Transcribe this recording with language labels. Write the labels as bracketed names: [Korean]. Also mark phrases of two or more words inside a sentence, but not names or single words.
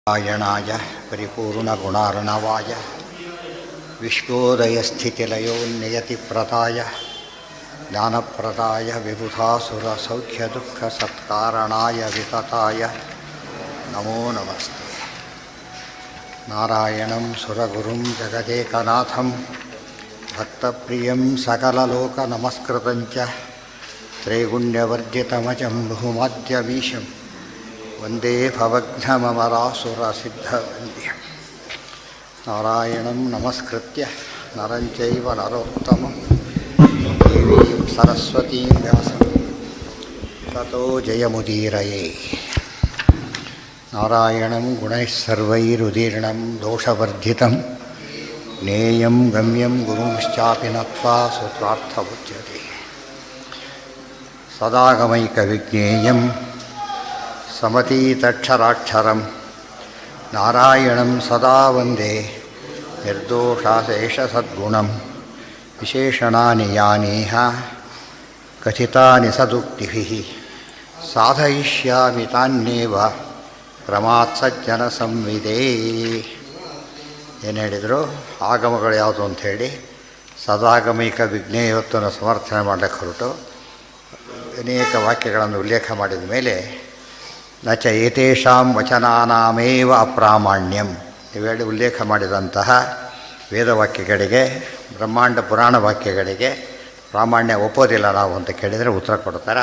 [Sanskrit] ನಾರಾಯಣಾಯ ಪರಿಪೂರ್ಣಗುಣಾರ್ಣವಾಯ ವಿಶ್ವೋದಯಸ್ಥಿತಿಲಯೋನ್ನಿಯತಿಪ್ರದಾಯ ಜ್ಞಾನಪ್ರದಾಯ ವಿಬುಧಾಸುರಸೌಖ್ಯದುಃಖಸತ್ಕಾರಣಾಯ ವಿತತಾಯ ನಮೋ ನಮಸ್ತೆ. ನಾರಾಯಣಂ ಸುರಗುರುಂ ಜಗದೇಕನಾಥಂ ಭಕ್ತಪ್ರಿಯಂ ಸಕಲಲೋಕನಮಸ್ಕೃತಂಚ ತ್ರೈಗುಣ್ಯವರ್ಜಿತಮಜಂ ಬಹುಮಾದ್ಯವೀಶಂ ವಂದೇ ಭವಘ್ನಮರಾಸುರಸಿದ್ಧವಂದ್ಯಂ. ನಾರಾಯಣಂ ನಮಸ್ಕೃತ್ಯ ನರಂ ಚೈವ ನರೋತ್ತಮಂ ದೇವೀಂ ಸರಸ್ವತೀಂ ವ್ಯಾಸಂ ತತೋ ಜಯಮುದೀರಯೇ. ನಾರಾಯಣಂ ಗುಣೈಃ ಸರ್ವೈರುದೀರ್ಣಂ ದೋಷವರ್ಧಿತಂ ಜ್ಞೇಯಂ ಗಮ್ಯಂ ಗುರುಂಶ್ಚಾಪಿ ನತ್ವಾ ಸೂತ್ರಾರ್ಥಮುಚ್ಯತೆ. ಸದಾಗಮೈಕವಿಜ್ಞೇಯಂ ಸಮತೀತಕ್ಷರಾಕ್ಷರಂ ನಾರಾಯಣಂ ಸದಾ ವಂದೇ ನಿರ್ದೋಷಾಶೇಷಸದ್ಗುಣಂ. ವಿಶೇಷಣಾನಿ ಯಾನೇಹ ಕಥಿತಾನಿ ಸದುಕ್ತಿಭಿಃ ಸಾಧಯಿಷ್ಯಾಮಿ ತಾನ್ಯೇವ ಕ್ರಮಾತ್ ಸಜ್ಜನ ಸಂವಿದೇ. [Kannada] ಏನು ಹೇಳಿದರು? ಆಗಮಗಳು ಯಾವುದು ಅಂಥೇಳಿ ಸದಾಗಮೈಕ ವಿಜ್ಞೇಯತ್ವವನ್ನು ಸಮರ್ಥನೆ ಮಾಡಲಿಕ್ಕೆ ಹೊರಟು ಅನೇಕ ವಾಕ್ಯಗಳನ್ನು ಉಲ್ಲೇಖ ಮಾಡಿದ ಮೇಲೆ [Sanskrit] ನ ಚ ಏತೇಷಾಂ ವಚನಾನಾಮೇವ ಅಪ್ರಾಮಾಣ್ಯಂ [Kannada] ಇವೆರಡು ಉಲ್ಲೇಖ ಮಾಡಿದಂತಹ ವೇದವಾಕ್ಯಗಳಿಗೆ ಬ್ರಹ್ಮಾಂಡ ಪುರಾಣ ವಾಕ್ಯಗಳಿಗೆ ಪ್ರಾಮಾಣ್ಯ ಒಪ್ಪೋದಿಲ್ಲ ನಾವು ಅಂತ ಕೇಳಿದರೆ ಉತ್ತರ ಕೊಡ್ತಾರೆ.